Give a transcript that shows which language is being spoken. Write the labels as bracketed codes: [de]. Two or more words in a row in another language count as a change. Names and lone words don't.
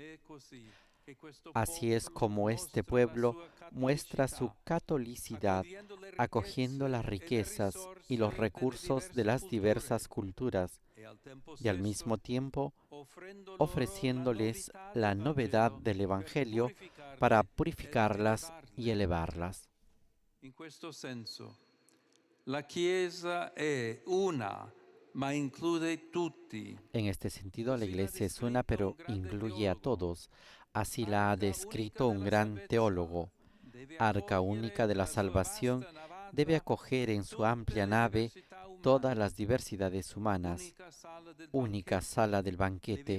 [es] Así es como este pueblo muestra su catolicidad, acogiendo las riquezas y los recursos de las diversas culturas y al mismo tiempo ofreciéndoles la novedad del Evangelio para purificarlas y elevarlas. [it] In questo senso, la Chiesa è una, ma include tutti. [es] En este sentido, la Iglesia es una, pero incluye a todos. Así la ha descrito un gran teólogo. Arca única de la salvación debe acoger en su amplia nave todas las diversidades humanas, única sala del banquete.